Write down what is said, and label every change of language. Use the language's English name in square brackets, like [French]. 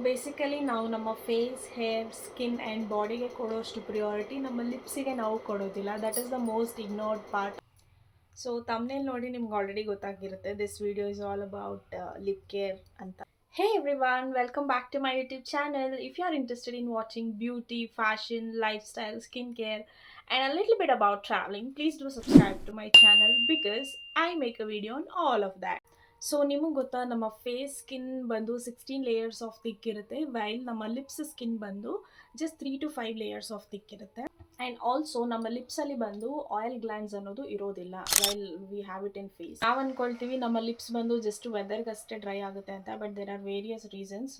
[Kannada] Basically ನಾವು ನಮ್ಮ face, hair, skin and ಬಾಡಿಗೆ ಕೊಡೋಷ್ಟು ಪ್ರಿಯಾರಿಟಿ ನಮ್ಮ ಲಿಪ್ಸಿಗೆ ನಾವು ಕೊಡೋದಿಲ್ಲ. [English] That is the most ignored part. So [Kannada] thumbnail ನೋಡಿ ನಿಮ್ಗೆ already ಗೊತ್ತಾಗಿರುತ್ತೆ, [English] This video is all about lip care ಅಂತ. Hey everyone, welcome back to my YouTube channel. If you are interested in watching beauty, fashion, lifestyle, skincare and a little bit about traveling, please do subscribe to my channel because I make a video on all of that. [Kannada] So ನಿಮಗೆ ಗೊತ್ತಾ, ನಮ್ಮ face skin ಬಂದು 16 layers of thick ಇರುತ್ತೆ, while ನಮ್ಮ lips skin ಬಂದು just 3 to 5 layers of thick ಇರುತ್ತೆ. And also ನಮ್ಮ ಲಿಪ್ಸಲ್ಲಿ ಬಂದು ಆಯಿಲ್ ಗ್ಲ್ಯಾಂಡ್ಸ್ ಅನ್ನೋದು ಇರೋದಿಲ್ಲ [English] While we have it in face. [Kannada] ನಾವು ಅಂದ್ಕೊಳ್ತೀವಿ ನಮ್ಮ ಲಿಪ್ಸ್ ಬಂದು ಜಸ್ಟ್ ವೆದರ್ಗಷ್ಟೇ ಡ್ರೈ ಆಗುತ್ತೆ ಅಂತ, [English] But there are various reasons.